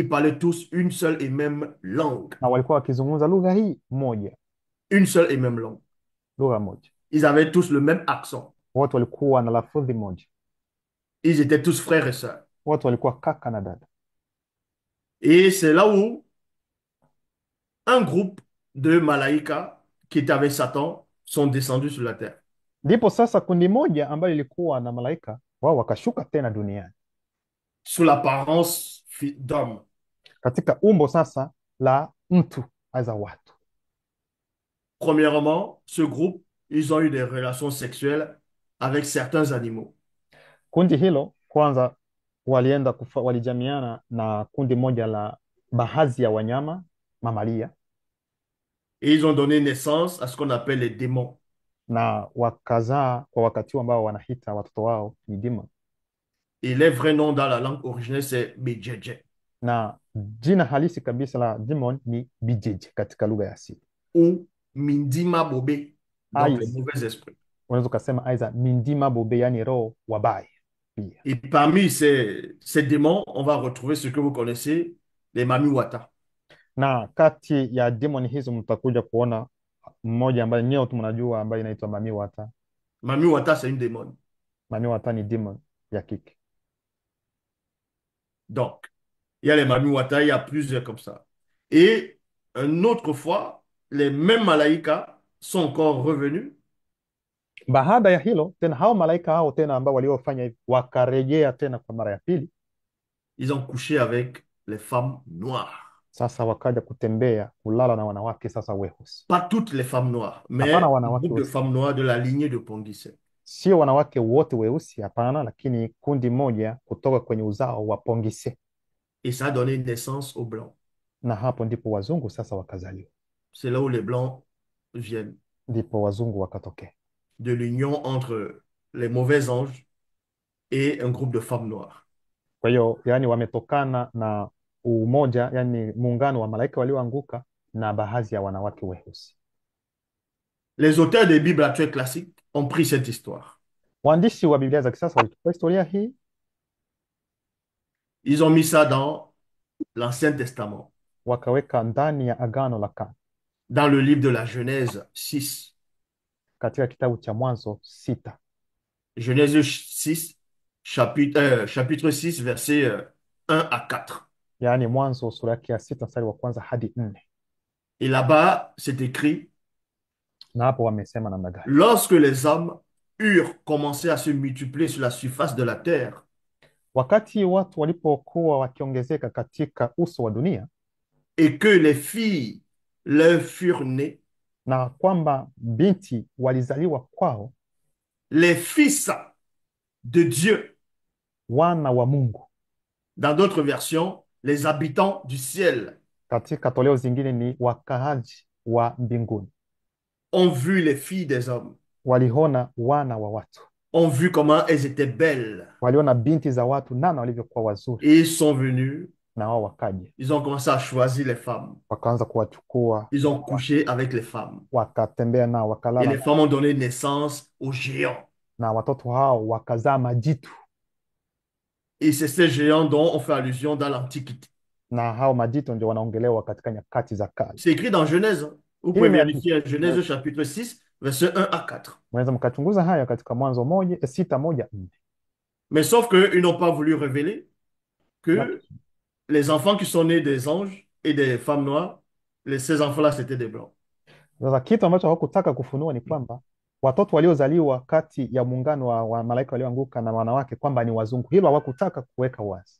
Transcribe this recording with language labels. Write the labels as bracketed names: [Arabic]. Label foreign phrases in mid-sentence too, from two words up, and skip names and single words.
[French] Et ils parlaient tous une seule et même langue. [Swahili] na walikuwa wakizungumza lugha hii moja, [French] Une seule et même langue. [Swahili] lugha moja. [French] Ils avaient tous le même accent. [Swahili] Wote walikuwa na lafudhi moja, [French] Ils étaient tous frères et sœurs. [Swahili] wote walikuwa kaka na dada. [French] Et c'est là où un groupe de malaïkas qui étaient avec Satan sont descendus sur la terre. [Swahili] Ndipo sasa kundi moja ambayo ilikuwa na malaika wao wakashuka tena duniani [French] Sous l'apparence d'homme. [Swahili] katika umbo sasa la mtu aza watu. [French] Premièrement, ce groupe, ils ont eu des relations sexuelles avec certains animaux. [Swahili] Kundi hilo kwanza walijamiana na kundi moja la baadhi ya wanyama mamalia, [French] Et ils ont donné naissance à ce qu'on appelle les démons. [Swahili] na wakazaa kwa wakati huu ambao wanahita watoto wao ni demon, [French] Et les vrais noms dans la langue originelle, c'est Bejeje [Swahili] na jina halisi kabisa la demon ni bijeje katika lugha ya asili. [French] ou Mindima Bobé, donc les Ais, mauvais esprits. [Swahili] unaweza ukasema aidha mindima bobe, yani roho wabaya pia. [French] Et parmi ces démons, on va retrouver ce que vous connaissez, les Mamiwata. [Swahili] Na kati ya demon hizo mtakuja kuona mmoja ambaye nyewe tu mnajua, ambaye inaitwa mamiwata. [French] Mamiwata, c'est une démon. [Swahili] Mamiwata ni demon ya kike. [French] Donc, il y a les Mamiwata, il y a plusieurs comme ça. Et une autre fois, les mêmes Malaïkas sont encore revenus. [Swahili] Baada ya hilo tena, hao malaika hao tena ambao waliofanya hivi wakarejea tena kwa mara ya pili. [French] Ils ont couché avec les femmes noires. [Swahili] Sasa wakaja kutembea kulala na wanawake sasa weusi. [French] Pas toutes les femmes noires, [Swahili] Hapana [French] mais un [Swahili] wanawake [French] groupe de [Swahili] weusi, [French] femmes noires de la lignée de Ponguise. [Swahili] sio wanawake wote weusi, hapana, lakini kundi moja kutoka kwenye uzao wa Pongise, [French] Et ça a donné naissance aux Blancs. [Swahili] na hapo ndipo wazungu sasa wakazaliwa, [French] C'est là où les Blancs viennent, [Swahili] ndipo wazungu wakatokea. [French] de l'union entre les mauvais anges et un groupe de femmes noires. [Swahili] Kwa hiyo yani wametokana na umoja, yani muungano wa malaika walioanguka na baadhi ya wanawake weusi. [French] Les auteurs des Bibles actuelles classiques ont pris cette histoire. [Swahili] Waandishi wa Biblia za kisasa walichukua historia hii, [French] Ils ont mis ça dans l'Ancien Testament, [Swahili] wakaweka ndani ya Agano la Kale, [French] dans le livre de la Genèse 6. [Swahili] katika kitabu cha Mwanzo 6. [French] Genèse 6, chapitre 6, versets 1 à 4. [Swahili] Yaani Mwanzo sura yake ya 6 mstari wa kwanza hadi 4. [French] Et là-bas, c'est écrit, [Swahili] Na hapo wamesema namna gani? [French] lorsque les hommes eurent commencé à se multiplier sur la surface de la terre, [Swahili] Wakati watu walipokuwa wakiongezeka katika uso wa dunia, [French] et que les filles leur furent nées, [Swahili] na kwamba binti walizaliwa kwao, [French] les fils de Dieu, [Swahili] wana wa Mungu, [French] dans d'autres versions, les habitants du ciel, [Swahili] katika toleo zingine ni wakaaji wa mbinguni, [French] ont vu les filles des hommes, [Swahili] waliona wana wa watu, [French] ont vu comment elles étaient belles, [Swahili] waliona binti za watu namna walivyokuwa wazuri, [French] et ils sont venus, [Swahili] na wao wakaja [French] ils ont commencé à choisir les femmes, [Swahili] wakaanza kuwachukua, [French] ils ont couché avec les femmes, [Swahili] wakatembea nao, [French] et [Swahili] wakalala [French] les femmes ont donné naissance aux géants. [Swahili] na watoto hao wakazaa majitu, [French] Et c'est ces géants dont on fait allusion dans l'Antiquité. [Swahili] na hao majitu ndio wanaongelewa katika nyakati za kale. [French] C'est écrit dans Genèse, hein. Vous [Swahili] Hili [French] pouvez [Swahili] imeandikwa, [French] vérifier Genèse chapitre 6, versets 1 à 4. [Swahili] mnaweza mkachunguza haya katika Mwanzo 6:1-4. [French] Mais sauf qu'ils n'ont pas voulu révéler que [Swahili] Laki- [French] les enfants qui sont nés des anges et des femmes noires, ces enfants-là, c'était des blancs. [Swahili] Sasa kitu ambacho hawakutaka kufunua ni kwamba watoto waliozaliwa kati ya muungano wa malaika walioanguka na wanawake kwamba ni wazungu, hilo hawakutaka kuweka wazi.